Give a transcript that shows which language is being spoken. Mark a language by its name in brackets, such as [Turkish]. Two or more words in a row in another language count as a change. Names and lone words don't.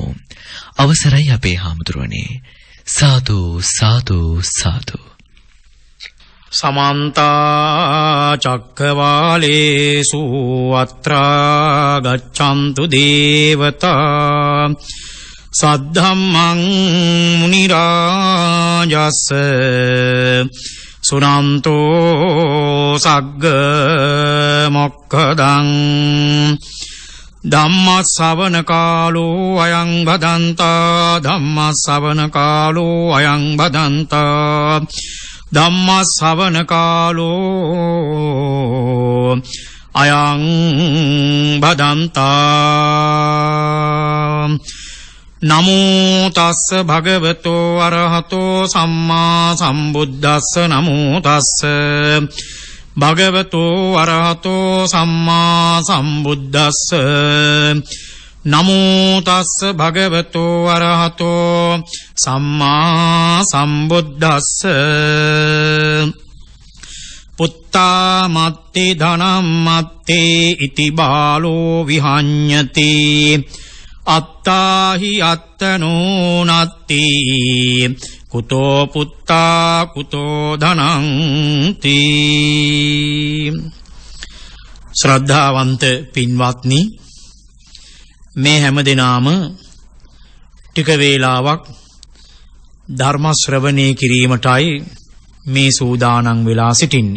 [Sinhala] අවසරයි අපේ හාමුදුරුවනේ. [Pali] සාදු සාදු සාදු. समन्ता चक्रवालेषु अत्रा गच्छन्तु देवता सद्धम्मं मुनिराजस् सुनन्तो सग्ग मोक्खदं ධම්මස්සවන කාලෝ අයං බදන්තා ධම්මස්සවන කාලෝ අයං බදන්තා ධම්මස්සවන කාලෝ අයං බදන්තා නමෝ තස්ස භගවතෝ අරහතෝ සම්මා සම්බුද්දස්ස නමෝ තස්ස භගවතෝ අරහතෝ සම්මා සම්බුද්දස්ස නමෝ තස්ස භගවතෝ අරහතෝ සම්මා සම්බුද්දස්ස පුත්තා මත්ති ධනම් මත්ති ඉති බාලෝ විහඤ්ඤති අත්තාහි අත්තනෝ නත්ති කුතෝ පුත්තා කුතෝ ධනං තී. [Sinhala] ශ්‍රද්ධාවන්ත පින්වත්නි, මේ හැම දිනාම ටික වේලාවක් ධර්ම ශ්‍රවණය කිරීමටයි මේ සූදානම් වෙලා සිටින්නේ.